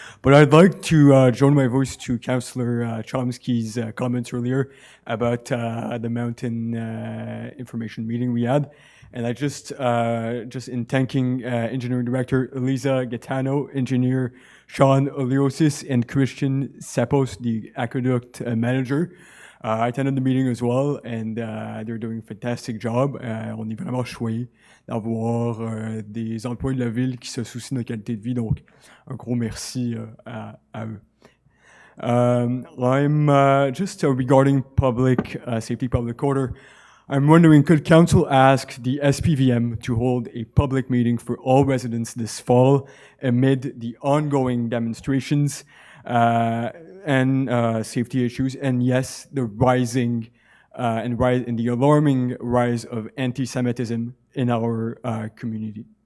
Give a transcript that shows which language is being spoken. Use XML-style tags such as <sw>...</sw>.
<en>But I'd like to join my voice to Councillor Chomsky's comments earlier about the mountain information meeting we had. And I just in thanking Engineering Director Elisa Gaetano, Engineer Sean Oliosis, and Christian Sapos, the Aqueduct Manager. I attended the meeting as well, and they're doing a fantastic job.</en> <fr>On est vraiment choyés d'avoir des employés de la ville qui se soucient de notre qualité de vie, donc un gros merci à eux.</fr> <en>I'm just regarding public safety, public order. I'm wondering, could council ask the SPVM to hold a public meeting for all residents this fall amid the ongoing demonstrations and safety issues, and yes, the rising and the alarming rise of anti-Semitism in our community?</en>